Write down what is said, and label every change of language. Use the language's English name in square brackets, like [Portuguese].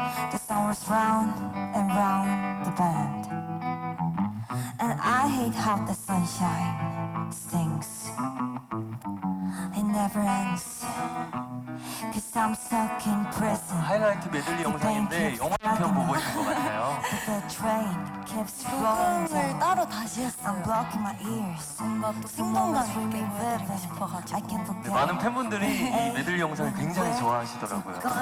[English] The song was round and round the bend. And I hate how the sunshine stings. It never ends. Cause I'm stuck in prison. [Korean] 하이라이트 메들리 영상인데 영화 한 편 보고 있는 것 같아요. [English] The train keeps rolling down. [Korean] 따로 다시 했어요. [English] I'm blocking my ears. [Korean] 뭔가 또 생동감 있게 보여드리고 싶어가지고. [English] I can't forget. [Korean] 많은 팬분들이 이 메들리 영상을 굉장히 좋아하시더라고요.